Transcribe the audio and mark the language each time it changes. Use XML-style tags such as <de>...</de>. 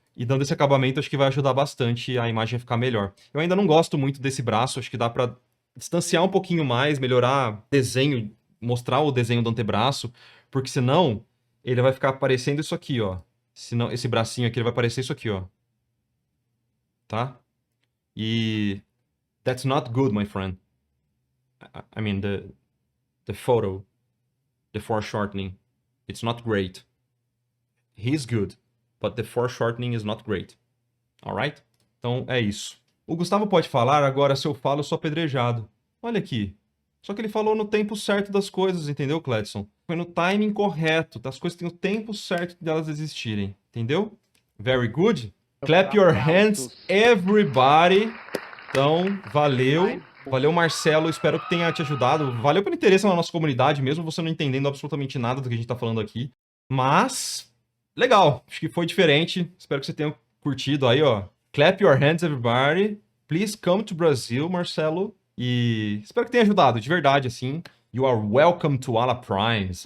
<pt>E dando esse acabamento, acho que vai ajudar bastante a imagem a ficar melhor. Eu ainda não gosto muito desse braço, acho que dá pra distanciar um pouquinho mais, melhorar desenho, mostrar o desenho do antebraço, porque senão ele vai ficar parecendo isso aqui, ó. Senão, esse bracinho aqui ele vai parecer isso aqui, ó. Tá? E</pt> <en>that's not good, my friend. I mean, the photo, the foreshortening, it's not great. He's good, but the foreshortening is not great. Alright?</en> <pt>Então é isso. O Gustavo pode falar, agora se eu falo, eu sou apedrejado. Olha aqui. Só que ele falou no tempo certo das coisas, entendeu, Cledson? Foi no timing correto. As coisas têm o tempo certo delas existirem. Entendeu?</pt> <en>Very good. Clap your hands, everybody.</en> <pt>Então, valeu. Valeu, Marcelo. Espero que tenha te ajudado. Valeu pelo interesse na nossa comunidade, mesmo você não entendendo absolutamente nada do que a gente tá falando aqui. Mas, legal. Acho que foi diferente. Espero que você tenha curtido aí, ó.</pt> <en>Clap your hands, everybody. Please come to Brazil, Marcelo.</en> <pt>E espero que tenha ajudado, de verdade, assim.</pt> <en>You are welcome to Ala Primes.</en>